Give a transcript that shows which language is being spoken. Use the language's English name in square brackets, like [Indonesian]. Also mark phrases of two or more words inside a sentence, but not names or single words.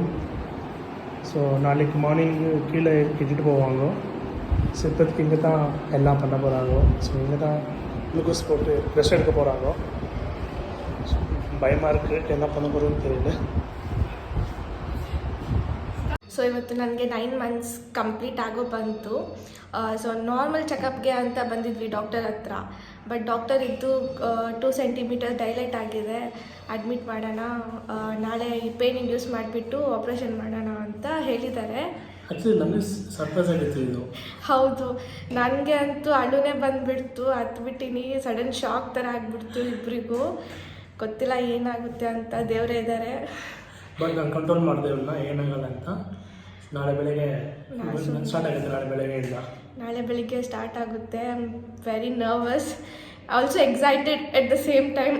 [Tamil] ஸோ நாளைக்கு மார்னிங் கீழே இட்டுட்டு போவாங்க. ஸோ இப்போதைக்கு இங்கே தான் எல்லாம் பண்ண போகிறாங்க. ஸோ இங்கே தான் குளுக்கோஸ் போட்டு ரெஸ்ட் எடுக்க போகிறாங்க. பயமாக இருக்குது, என்ன பண்ண போகிறோன்னு தெரியல. [Kannada] ಸೊ ಇವತ್ತು ನನಗೆ 9 [English] months complete [Kannada] ಆಗೋ ಬಂತು. ಸೊ [English] normal checkup [Kannada] ಅಂತ ಬಂದಿದ್ವಿ ಡಾಕ್ಟರ್ ಹತ್ರ. ಬಟ್ ಡಾಕ್ಟರ್ ಇದ್ದು 2 [English] centimeter dilate [Kannada] ಆಗಿದೆ, ಅಡ್ಮಿಟ್ ಮಾಡೋಣ, ನಾಳೆ [English] pain induce [Kannada] ಮಾಡಿಬಿಟ್ಟು ಆಪ್ರೇಷನ್ ಮಾಡೋಣ ಅಂತ ಹೇಳಿದ್ದಾರೆ. ಆ್ಯಕ್ಚುಲಿ ನಮಗೆ ಸರ್ಪ್ರೈಸ್ ಆಗಿತ್ತು ಇದು. ಹೌದು, ನನಗೆ ಅಂತೂ ಅಳುನೇ ಬಂದುಬಿಡ್ತು, ಹತ್ಬಿಟ್ಟಿನಿ. [English] sudden shock [Kannada] ಥರ ಆಗಿಬಿಡ್ತು ಇಬ್ಬರಿಗೂ. ಗೊತ್ತಿಲ್ಲ ಏನಾಗುತ್ತೆ ಅಂತ, ದೇವರೇ ಇದ್ದಾರೆ. ಬಟ್ ನಾನು ಕಂಟ್ರೋಲ್ ಮಾಡಿದೆ ಇಲ್ಲ, ಏನಾಗಲ್ಲ ಅಂತ. ನಾಳೆ ಬೆಳಗ್ಗೆ ಸ್ಟಾರ್ಟ್ ಆಗುತ್ತೆ. ನಾಳೆ ಬೆಳಗ್ಗೆ ಸ್ಟಾರ್ಟ್ ಆಗುತ್ತೆ. [English] I am very nervous, also excited at the same time.